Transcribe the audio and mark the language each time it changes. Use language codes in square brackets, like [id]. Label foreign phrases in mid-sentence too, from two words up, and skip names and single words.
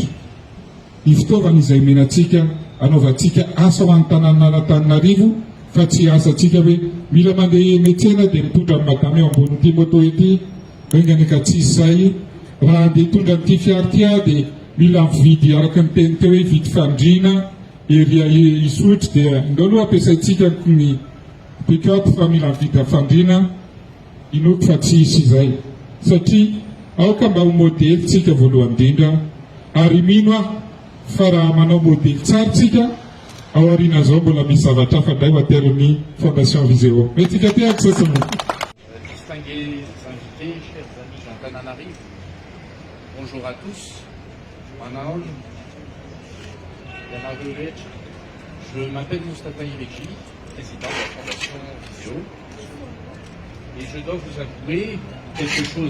[mg] Ny fitaovana izay menantsika anaovantsika asa ho an'ny tanàna an'Antananarivo fa tsy asantsika hoe mila mandeha metsena dia mitondra amin'ny madama eo ambonin'ity moto ity, engany ka tsy izay. Raha andeha hitondra amin'ity fiara ity dia mila mividy araka ny teny teo hoe vidy fandriana ery isotry, dia ndao aloha ampiasaintsika ny pick-up fa mila mividy fandriana. Inoko fa tsy isy izay, satria aoka mba ho modely tsika voalohany indrindra, ary mino aho fa raha manao modely tsara tsika ao aorian'izao mbola misy zavatra hafa indray ho ateron'ny Fondation Viseo. Metsika ty ako sasany. [fr] Distingués invités, chers amis d'Antananarivo, bonjour à tous. Manaol, je m'appelle Moustapha Irekji, président de la Fondation Viseo, et je dois vous avouer quelque chose.